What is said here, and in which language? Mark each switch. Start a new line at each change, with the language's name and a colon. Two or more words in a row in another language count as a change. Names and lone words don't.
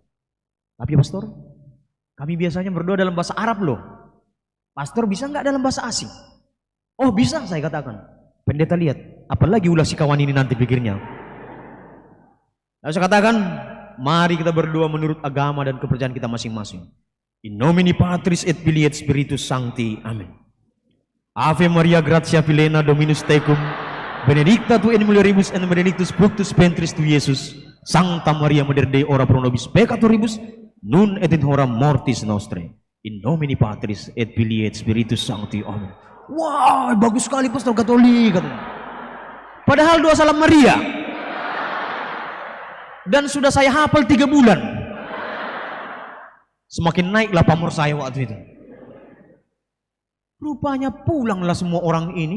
Indonesian: Tapi pastor, kami biasanya berdoa dalam bahasa Arab loh. Pastor bisa nggak dalam bahasa asing? Oh bisa saya katakan. Pendeta lihat, apalagi ulah si kawan ini nanti pikirnya. Lalu saya katakan, mari kita berdoa menurut agama dan kepercayaan kita masing-masing.
Latin: In nomine Patris et Filii et Spiritus Sancti.
Indonesian: Amin.
Latin: Ave Maria gratia plena Dominus tecum, benedicta tu in mulieribus et benedictus fructus ventris tu Iesus. Sancta Maria Mater Dei, ora pro nobis peccatoribus, nun et in hora mortis nostrae. In nomine Patris et Filii et Spiritus Sancti.
Indonesian: Amin. Wah, bagus sekali pastor Katolik katanya. Padahal doa salam Maria. Dan sudah saya hafal 3 bulan. Semakin naiklah pamor saya waktu itu. Rupanya pulanglah semua orang ini.